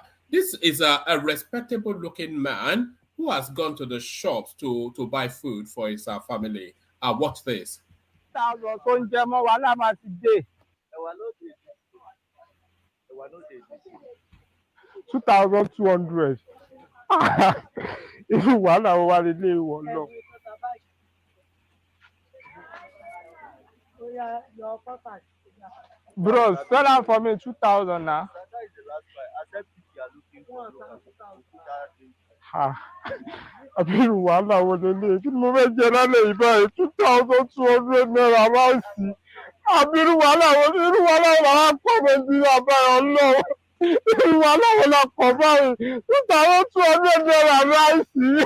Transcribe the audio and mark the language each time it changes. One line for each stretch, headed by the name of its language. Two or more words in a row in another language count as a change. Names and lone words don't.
English: This is a respectable looking man who has gone to the shops to buy food for his family. Watch this. 2,200.
Yoruba: Irú wàhálà wo wá lélẹ̀ ìwọ lọ.
English: Bro, sell out for me 2,000 now.
Yoruba: Irú wàhálà wo lélẹ̀ kí ni mo fẹ́ jẹ lálẹ́ yìí báyìí 2,200 naira láìsí. Irú wàhálà wo làwọn pọ̀ Nàìjíríà báyìí ọlọ́run. Irú wàhálà wo la pọ̀ báyìí 2,200 naira láìsí.